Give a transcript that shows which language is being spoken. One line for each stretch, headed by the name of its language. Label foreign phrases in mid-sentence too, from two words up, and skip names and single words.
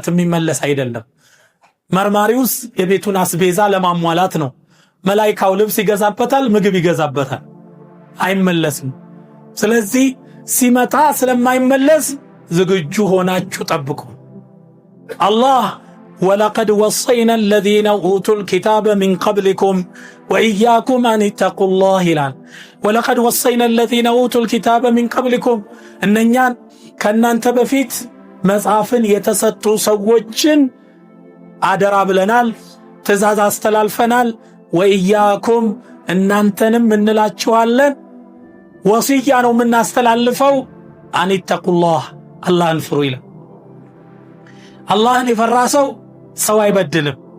Amharic: የሚመለስ አይደለም። መርማሪውስ የቤቱን አስቤዛ ለማሟላት ነው። መላእክታው ልብስ ይገዛበታል፣ ምግብ ይገዛበታል፣ አይመለስም። ስለዚህ ሲመጣ ስለማይመለስ ዝግጁ ሆናችሁ ጠብቁ። አላህ
Arabic: ولقد وصينا الذين اوتوا الكتاب من قبلكم واياكم ان اتقوا الله
Amharic: ይላል።
Arabic: ولقد وصينا الذين اوتوا الكتاب من قبلكم
Amharic: እነኛን ከናንተ በፊት መጽሐፍን የተሰጡ ሰዎችን አደራ ብለናል፣ ትእዛዝ አስተላልፈናል። ወኢያኩም እናንተንም እንላችኋለን፣ ወሲያ ነው የምናስተላልፈው፣ አንተቁላህ አላህን ፍሩ ይላል። አላህን የፈራ ሰው አይበድልም።